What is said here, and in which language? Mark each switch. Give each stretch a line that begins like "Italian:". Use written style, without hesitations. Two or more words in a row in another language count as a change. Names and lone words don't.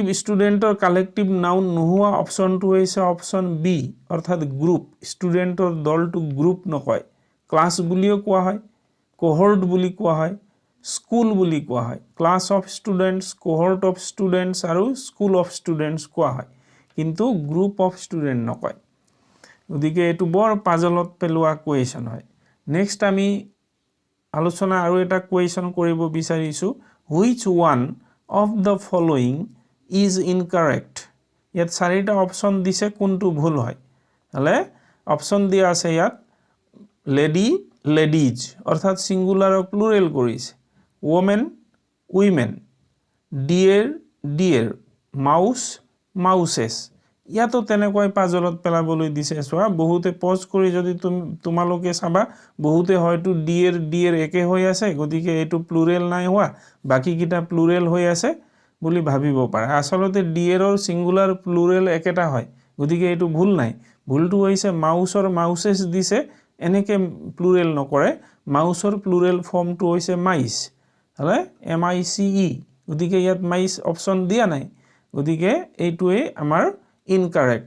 Assamese: স্টুডেন্টৰ
English: collective noun
Assamese: নোহোৱা অপচনটো হৈছে
English: option B
Assamese: অৰ্থাৎ গ্ৰুপ স্টুডেন্টৰ দলটো গ্ৰুপ নকয় ক্লাস বুলিও কোৱা হয় কোহৰ্ট বুলি কোৱা হয় স্কুল বুলি কোৱা হয়
English: class of students cohort of students
Assamese: আৰু
English: school of students
Assamese: কোৱা হয় কিন্তু
English: group of student
Assamese: নকয় গতিকে এটো বৰ পাজলত পেলোৱা কুৱেশ্যন হয় নেক্সট আমি আলোচনা আৰু এটা কুৱেশ্যন কৰিব বিচাৰিছোঁ
English: which one of the following is incorrect
Assamese: ইয়াত চাৰিটা অপশ্যন দিছে কোনটো ভুল হয় হলে অপশ্যন দিয়া আছে ইয়াত
English: lady ladies
Assamese: অৰ্থাৎ সিঙ্গুলাৰ আৰু প্লুৰেল কৰিছে
English: women women deer deer mouse mouses
Assamese: ইয়াতো তেনেকৈ পাজলত পেলাবলৈ দিছে চোৱা বহুতে পজ কৰি যদি তোমালোকে চাবা বহুতে হয়তো
English: deer deer
Assamese: একে হৈ আছে গতিকে এটো প্লুৰেল নাই হোৱা বাকি কিটা প্লুৰেল হৈ আছে বুলি ভাবিব পাৰে আসলতে ডিয়েৰৰ সিঙ্গুলাৰ প্লুৰেল একেটা হয় গতিকে এটো ভুল নাই ভুলটো হৈছে মাউসৰ মাউসেস দিছে এনেকে প্লুৰেল নকৰে মাউসৰ প্লুৰেল ফৰ্মটো হৈছে মাইস হলে
English: M I C E
Assamese: গতিকে ইয়াত মাইস অপচন দিয়া নাই গতিকে এইটোৱে আমাৰ ইনকাৰেক্ট